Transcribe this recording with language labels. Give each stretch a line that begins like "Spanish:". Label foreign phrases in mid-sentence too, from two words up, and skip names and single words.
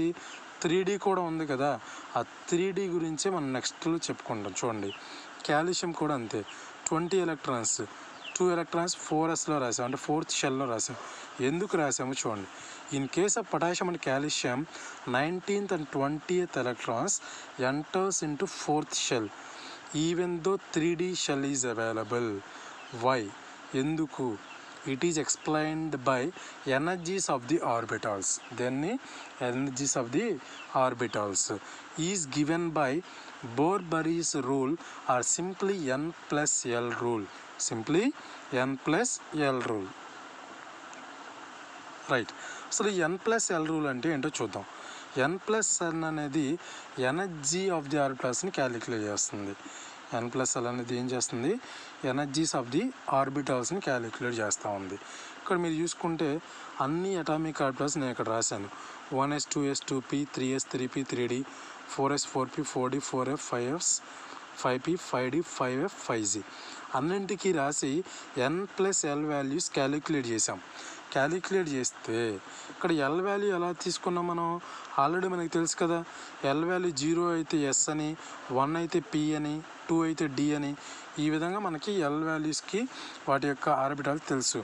Telugu: 3d కూడా ఉంది కదా, ఆ 3d గురించే మనం నెక్స్ట్లో చెప్పుకుంటాం. చూడండి, కాల్షియం కూడా అంతే, 20 ఎలక్ట్రాన్స్, 2 ఎలక్ట్రాన్స్ 4sలో రాసాం, అంటే
English: fourth shell-lo
Telugu: రాసాం. ఎందుకు రాసాము చూడండి.
English: in case of potassium and calcium 19th and 20th electrons enters into fourth shell even though 3d shell is available. Why?
Telugu: ఎందుకు?
English: It is explained by energies of the orbitals. Then energies of the orbitals is given by Bohr-Bury's rule or simply n plus l rule. Simply n plus l rule. రైట్.
Telugu: అసలు
English: n plus l rule
Telugu: అంటే ఏంటో చూద్దాం.
English: n plus l
Telugu: అనేది
English: energy of the orbitals-ni
Telugu: క్యాలిక్యులేట్ చేస్తుంది.
English: n plus l
Telugu: అనేది ఏం చేస్తుంది?
English: energies of the orbitals-ni
Telugu: క్యాలిక్యులేట్ చేస్తూ ఉంది. ఇక్కడ మీరు చూసుకుంటే అన్ని
English: atomic orbitals
Telugu: నేను ఇక్కడ రాశాను.
English: 1s, 2s, 2p, 3s, 3p, 3d, 4s, 4p, 4d, 4f, 5s, 5p, 5d, 5f, 5g
Telugu: అన్నింటికీ రాసి
English: n plus l values calculate
Telugu: చేసాం. క్యాలిక్యులేట్ చేస్తే ఇక్కడ
English: l value
Telugu: ఎలా తీసుకున్నాం మనం? ఆల్రెడీ మనకి తెలుసు కదా,
English: l value
Telugu: 0 అయితే ఎస్ అని, 1 అయితే పి అని, 2 అయితే డి అని, ఈ విధంగా మనకి
English: l values-ki
Telugu: వాటి యొక్క ఆర్బిటాల్ తెలుసు.